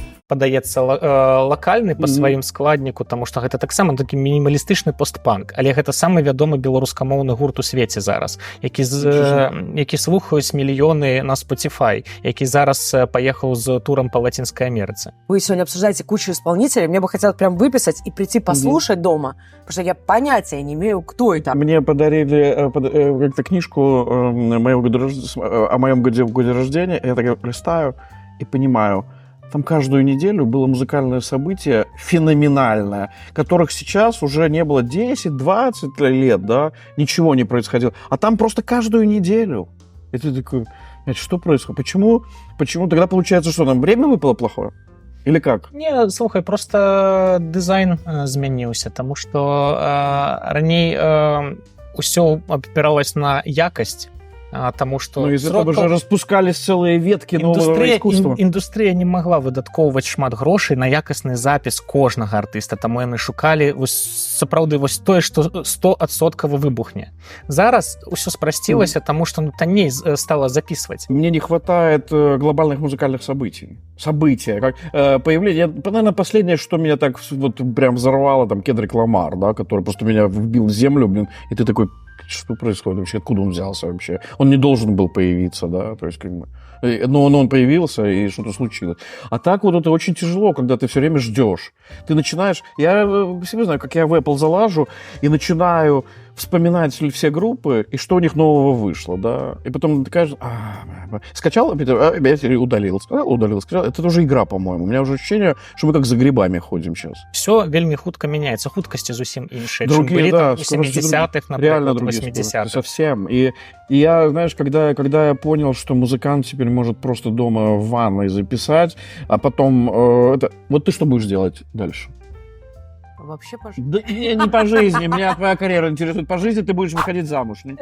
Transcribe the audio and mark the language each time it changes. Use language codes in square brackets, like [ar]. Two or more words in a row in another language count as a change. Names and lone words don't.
[be] падаецца лакальны па сваім складніку, таму што гэта таксама такі мінімалістычны постпанк, але гэта самы вядомы беларускамоўны гурт у свеце зараз, які слухаюць мільёны на Spotify, які зараз паехаў з турам па Латинской Америце. [ru] Вы сегодня обсуждаете кучу исполнителей, мне бы хотелось прям выписать и прийти послушать дома, потому что я понятия не имею, кто это. Мне подарили как-то книжку о моем годе рождения, я так листаю и понимаю, там каждую неделю было музыкальное событие феноменальное, которых сейчас уже не было 10-20 лет, да, ничего не происходило. А там просто каждую неделю. И ты такой, что происходит? Почему? Тогда получается, что нам время выпало плохое? Или как? Не, [be] слухай, просто дызайн змяніўся, таму што раней усё абапіралось на якасць, [ru] тому что... Ну, из этого же распускались целые ветки нового искусства. [be] Індустрыя не могла выдаткоўваць шмат грошай на якасны запіс кожнага артыста, таму яны шукалі сапраўды тое, што 100% выбухне. Зараз усё спрасцілася, таму што танней стала записывать. [ru] Мне не хватает глобальных музыкальных событий. События. Как появление... Наверное, последнее, что меня так вот прям взорвало, там, Кендрик Ламар, да, который просто меня вбил в землю, блин, и ты такой... Что происходит вообще? Откуда он взялся вообще? Он не должен был появиться, да, то есть как бы... Но он появился, и что-то случилось. А так вот это очень тяжело, когда ты все время ждешь. Ты начинаешь... Я себе знаю, как я в Apple залажу и начинаю вспоминать все группы, и что у них нового вышло, да. И потом ты кажешь, скачал, опять удалил. Скачал. Это тоже игра, по-моему. У меня уже ощущение, что мы как за грибами ходим сейчас. [be] Все вельмі хутка мяняецца, хуткасці зусім іншыя, чым [ru] Другие, [be] былі [ru] да, [be] там у 70-х, [ru] реально например, другие 80-х. Совсем. И я, знаешь, когда я понял, что музыкант теперь может просто дома в ванной записать, а потом... Вот ты что будешь делать дальше? Вообще по жизни. Да, не по жизни, меня твоя карьера интересует. По жизни ты будешь выходить замуж.